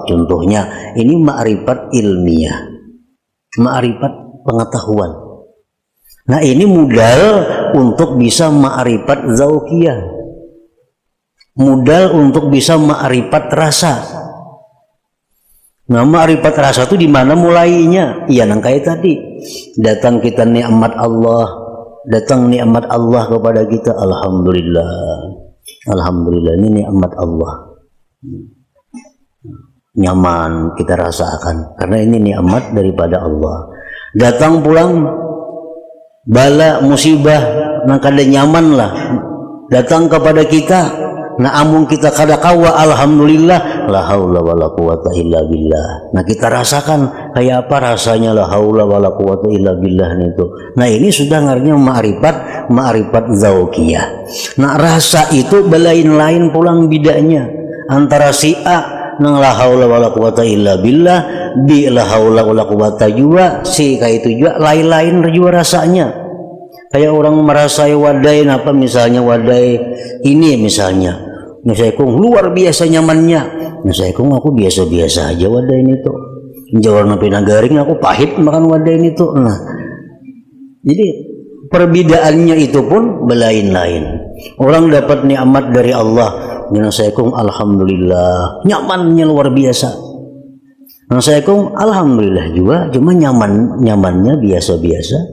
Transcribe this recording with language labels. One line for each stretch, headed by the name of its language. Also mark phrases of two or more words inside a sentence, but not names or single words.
Banjar: Contohnya, ini ma'rifat ilmiah, ma'rifat pengetahuan. Nah, ini modal untuk bisa ma'rifat zauqiyah, modal untuk bisa ma'rifat rasa. Nah, ma'rifat rasa itu di mana mulainya? Iya, nang kayak tadi. Datang kita nikmat Allah, datang nikmat Allah kepada kita, alhamdulillah. Alhamdulillah, ini nikmat Allah. Nyaman kita rasakan karena ini nikmat daripada Allah. Datang pulang bala musibah, nang kada nyaman lah datang kepada kita. Nah, amun kita kada kawa, alhamdulillah,
Arabic: لا حول ولا قوة إلا بالله.
Banjar: Nah, kita rasakan kayak apa rasanya
Arabic: لا حول ولا قوة إلا بالله
Banjar: itu. Nah, ini sudah ngarnya ma'rifat zauqiyah. Nah, rasa itu belain-lain pulang bedanya antara si A nang
Arabic: لا حول ولا قوة إلا بالله, بلا حول ولا قوة
Banjar: juga, si kayak itu juga lain-lain juga rasanya. Kayak orang merasai wadai apa misalnya, wadai ini misalnya kong luar biasa nyamannya, kong aku biasa-biasa aja wadai ini tuh, jawar napi nagaring aku pahit makan wadai ini tuh. Nah, jadi perbedaannya itu pun belain-lain. Orang dapat nikmat dari Allah, kong alhamdulillah, nyamannya luar biasa. kong alhamdulillah juga, cuma nyamannya biasa-biasa.